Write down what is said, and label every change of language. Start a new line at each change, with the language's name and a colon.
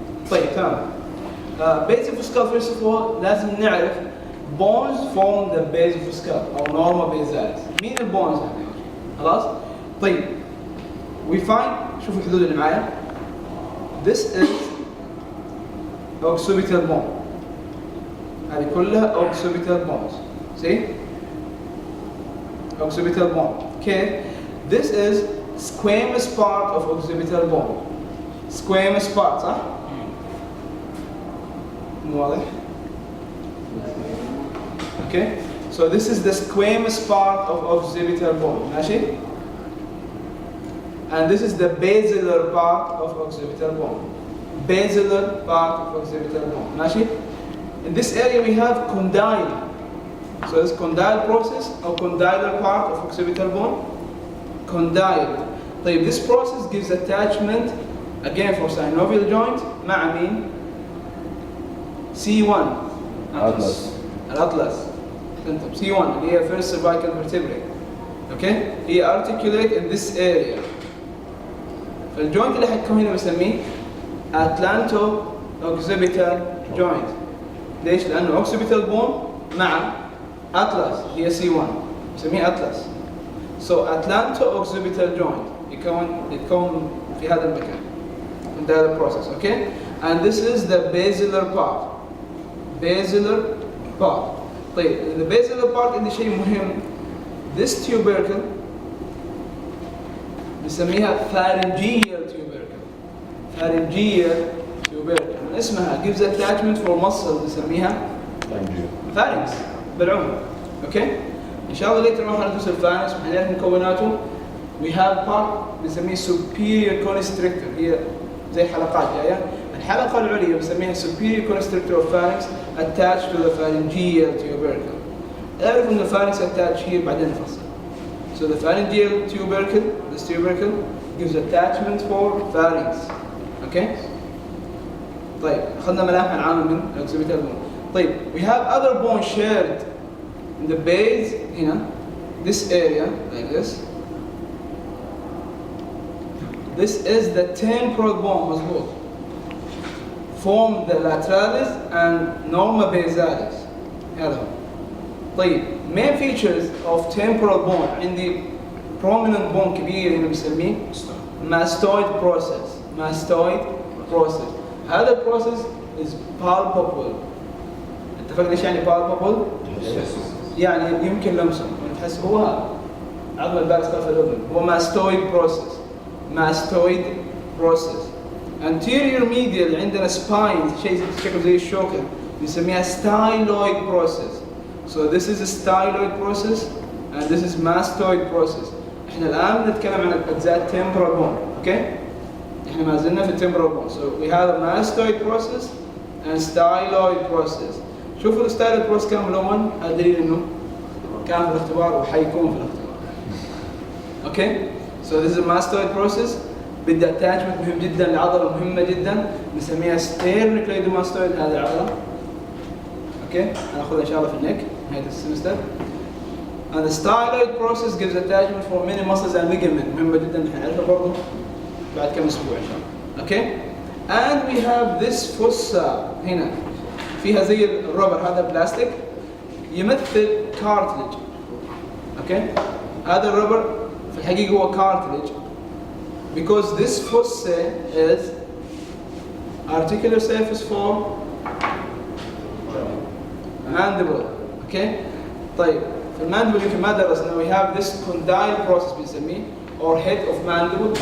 Arabic: طيب تمام.
English: base of skull first of اول
Arabic: لازم نعرف
English: Bones form the base of skull او norma basalis.
Arabic: مين البونز هذه؟ خلاص؟ طيب
English: we find
Arabic: شوفوا الحدود اللي معايا.
English: This is occipital bone.
Arabic: هذه كلها occipital bones.
English: See? Occipital bone. Okay. This is squamous part of occipital bone. Squamous part,
Arabic: صح؟ مو واضح؟
English: Okay. So this is the squamous part of occipital bone. ماشي؟ And this is the basilar part of occipital bone. Basilar part of occipital bone. ماشي؟ In this area we have condyle. So this condyle process or condylar part of occipital bone. Condyle. طيب this process gives attachment again for synovial joint
Arabic: مع مين؟
English: C1.
Arabic: الأطلس.
English: C1
Arabic: اللي هي
English: first cervical vertebrae. Okay? هي articulate in this area.
Arabic: فالجوينت اللي حتكون هنا بسميه atlanto-occipital joint. ليش؟ لأنه occipital bone مع atlas هي C1 نسميه atlas. So atlanto-occipital joint يتكون في هذا المكان.
English: In that process, okay? And this is the basilar part. Basilar part. طيب the basilar part
Arabic: اللي شيء مهم.
English: This tubercle نسميها pharyngeal tubercle. Pharyngeal tubercle.
Arabic: من اسمها
English: gives attachment for muscle نسميها pharynx بالعمر.
Arabic: اوكي؟ ان شاء الله later راح ندرس الفارنكس وحنعرف مكوناته.
English: We have part
Arabic: بنسميه superior constrictor هي زي حلقات جايه. الحلقه العليا بنسميها
English: superior constrictor of pharynx attached to the pharyngeal tubercle.
Arabic: اعرف ان الفارنكس
English: attached here
Arabic: بعدين نفصل.
English: So the pharyngeal tubercle, this tubercle gives attachment for pharynx. Okay?
Arabic: طيب أخذنا ملامح العامة من occipital bone.
English: طيب we have other bone shared in the base
Arabic: هنا
English: this area like this. This is the temporal bone مظبوط. Form the lateralis and norma basalis.
Arabic: هذا هو.
English: طيب main features of temporal bone عندي prominent bone
Arabic: كبير هنا بنسميه
English: mastoid process. Mastoid process.
Arabic: هذا البروسيس is palpable. اتفقنا ايش يعني palpable؟ يعني يمكن لمسه، تحس هو هذا عظم البارس خلف الاذن، هو mastoid process.
English: mastoid process. anterior medial عندنا spine
Arabic: شيء شكله زي الشوكة نسميها
English: styloid process. so this is a styloid process and this is mastoid process.
Arabic: احنا الان نتكلم عن اجزاء temporal bone. اوكي؟ احنا ما زلنا في temporal bone.
English: so we have a mastoid process and styloid process.
Arabic: شوفوا الستايلويد process كان ملون، هذا دليل انه كان في الاختبار وحيكون في الاختبار.
English: Okay? so this is a mastoid process.
Arabic: بدي attachment مهم جدا لعضله مهمه جدا نسميها sternocleidomastoid. هذه العضله. اوكي؟ هناخذها ان شاء الله في النك نهايه السمستر.
English: and the styloid process gives attachment for many muscles and ligaments.
Arabic: مهمه جدا نعرفها برضه بعد كم اسبوع ان شاء الله. اوكي؟
English: and we have this fossa
Arabic: هنا فيها زي الربر، هذا بلاستيك يمثل cartilage.
English: Okay?
Arabic: هذا الربر في الحقيقه هو
English: cartilage because this fossa is articular surface for mandible.
Arabic: اوكي؟ طيب في الماندبل يمكن ما درسنا
English: we have this condyle process
Arabic: بنسميه or head of mandible.